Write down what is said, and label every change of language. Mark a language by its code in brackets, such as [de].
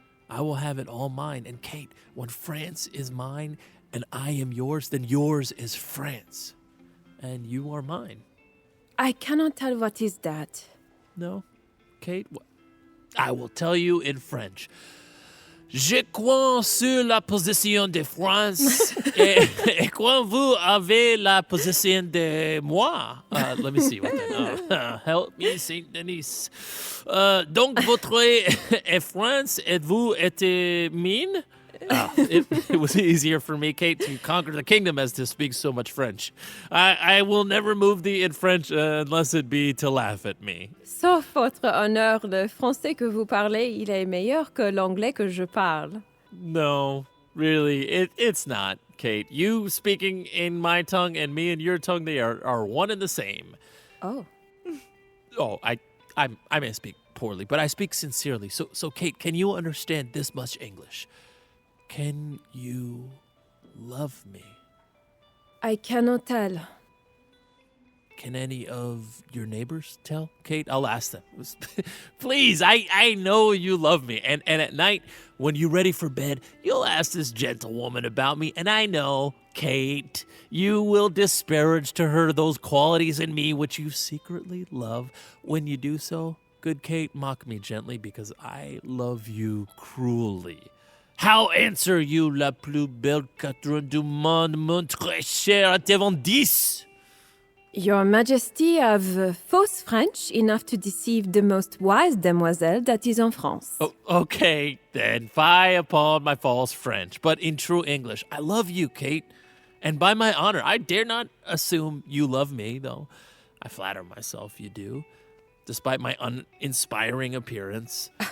[en] I will have it all mine. And Kate, when France is mine and I am yours, then yours is France. And you are mine. I cannot tell what is that. No? Kate, I will tell you in French. [fr] Je crois sur la position de France et quand vous avez la position de moi. [en] Let me see what that. Help me, Saint Denis. [fr] Donc votre et France et vous êtes mine. [en] It was easier for me, Kate, to conquer the kingdom as to speak so much French. I will never move thee in French unless it be to laugh at me. [fr] Sauf votre honneur, le français que vous parlez, il est meilleur que l'anglais que je parle. [en] No, really, it's not, Kate. You speaking in my tongue and me in your tongue, they are one and the same. Oh. Oh, I may speak poorly, but I speak sincerely. So Kate, can you understand this much English? Can you love me? I cannot tell. Can any of your neighbors tell? Kate, I'll ask them. Please, I know you love me. And at night, when you're ready for bed, you'll ask this gentlewoman about me. And I know, Kate, you will disparage to her those qualities in me which you secretly love. When you do so, good Kate, mock me gently because I love you cruelly. How answer you, [fr] la plus belle Catherine du monde, mon très cher devant 10? [en] Your Majesty have false French enough to deceive the most wise demoiselle that is in France. Oh, okay, then, fie upon my false French. But in true English, I love you, Kate. And by my honor, I dare not assume you love me, though I flatter myself you do, despite my uninspiring appearance.